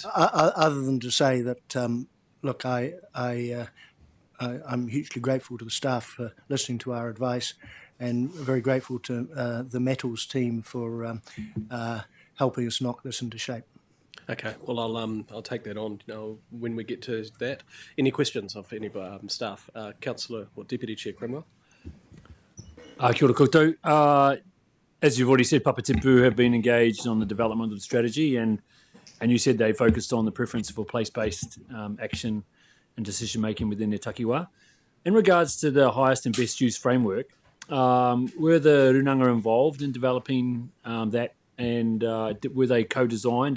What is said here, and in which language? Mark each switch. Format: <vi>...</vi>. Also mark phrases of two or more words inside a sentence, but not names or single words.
<en>Other than to say that, look, I'm hugely grateful to the staff for listening to our advice, and very grateful to the Metals team for helping us knock this into shape. Okay, well, I'll take that on when we get to that. Any questions of any staff? Councillor or Deputy Chair Cromwell?</en> <mi>Kia ora koutou.</mi> <en>As you've already said, Papatipu have been engaged on the development of the strategy, and And you said they focused on the preference for place-based action and decision-making within their takiwā. In regards to the highest and best use framework, were the runanga involved in developing that, and were they co-designed?</en>